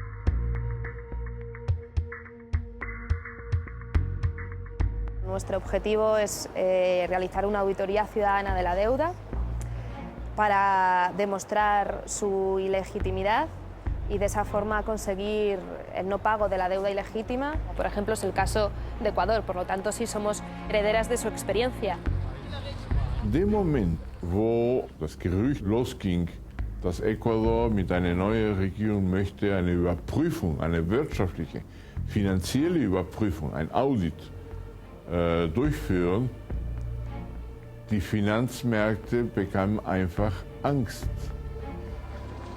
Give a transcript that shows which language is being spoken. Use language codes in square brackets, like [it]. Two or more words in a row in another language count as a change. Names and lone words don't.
[es] Nuestro objetivo es realizar una auditoría ciudadana de la deuda para demostrar su ilegitimidad y de esa forma conseguir el no pago de la deuda ilegítima. Por ejemplo, es el caso de Ecuador, por lo tanto sí somos herederas de su experiencia. [de] Dem Moment, wo das Gerücht losging, dass Ecuador mit einer neuen Regierung möchte eine Überprüfung, eine wirtschaftliche, finanzielle Überprüfung, ein Audit durchführen, die Finanzmärkte bekamen einfach Angst.